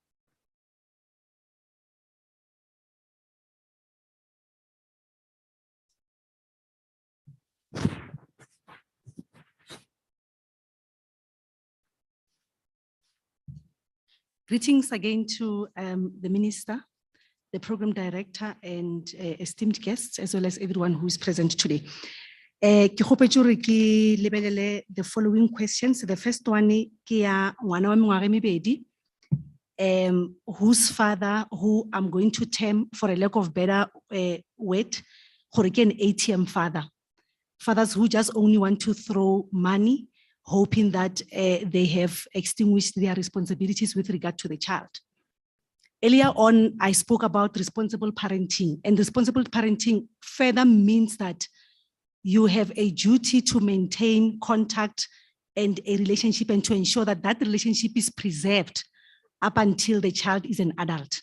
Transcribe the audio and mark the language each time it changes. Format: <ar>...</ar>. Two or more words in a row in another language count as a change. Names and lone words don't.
<en>Greetings again to the Minister, the Program Director, and esteemed guests, as well as everyone who is present today.</en> <st>Ke kgopetse hore ke lebelele</st> <en>the following questions. The first one</en> <st>ke ya ngwana wa mengwaga e mebedi,</st> <en>whose father, who I'm going to term for a lack of better word,</en> <st>gore ke</st> <en>an ATM father. Fathers who just only want to throw money, hoping that they have extinguished their responsibilities with regard to the child. Earlier on, I spoke about responsible parenting, and responsible parenting further means that you have a duty to maintain contact and a relationship and to ensure that that relationship is preserved up until the child is an adult.</en>